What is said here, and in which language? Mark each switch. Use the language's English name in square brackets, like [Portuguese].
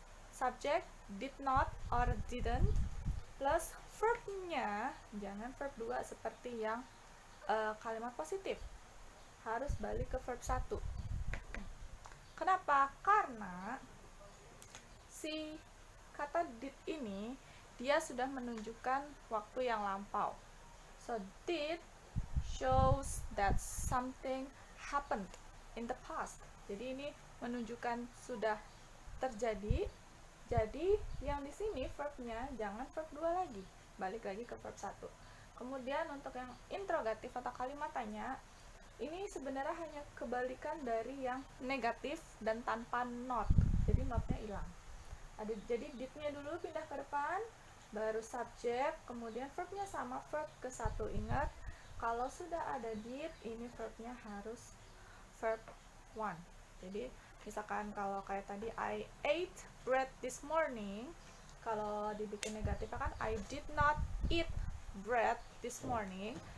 [English] Subject did not or didn't plus [Indonesian] verb-nya, jangan verb 2 seperti yang kalimat positif, harus balik ke verb 1. Kenapa? Karena si kata did ini dia sudah menunjukkan waktu yang lampau. [English] So did shows that something happened in the past. [Indonesian] Jadi ini menunjukkan sudah terjadi. Jadi yang di sini verbnya jangan verb 2 lagi, balik lagi ke verb 1. Kemudian untuk yang interrogatif atau kalimat tanya, ini sebenarnya hanya kebalikan dari yang negatif dan tanpa not. Jadi notnya hilang. Jadi did-nya dulu pindah ke depan, baru subjek, kemudian verbnya sama, verb ke 1. Ingat, kalau sudah ada did, ini verbnya harus verb 1. Jadi misalkan kalau kayak tadi [English] I ate bread this morning, [Indonesian] kalau dibikin negatif kan [English] I did not eat bread this morning.